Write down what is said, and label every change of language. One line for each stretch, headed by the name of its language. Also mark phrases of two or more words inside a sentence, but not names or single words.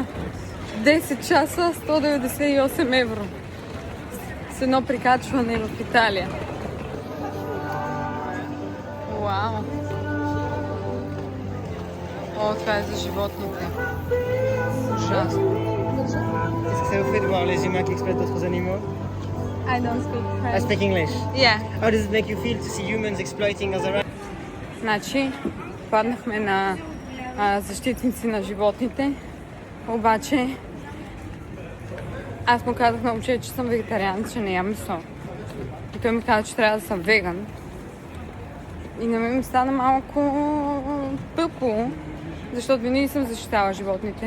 Bulgarian: 10 часа, 198 евро. С едно прикачване в Италия. Вау! О, това е за животните. Ужасно.
French: Est-ce que ça vous fait de voir les humains qui exploitent d'autres animaux?
English: I don't speak I French. speak English. Yeah. How does it make you feel to see humans exploiting other animals?
Bulgarian: Значи, паднахме на защитници на животните, обаче аз му казах на момче, че съм вегетариан, че не ям месо. И той ми каза, че трябва да съм веган. И на мен ми стана малко тъпо, защото винаги съм защитавала животните.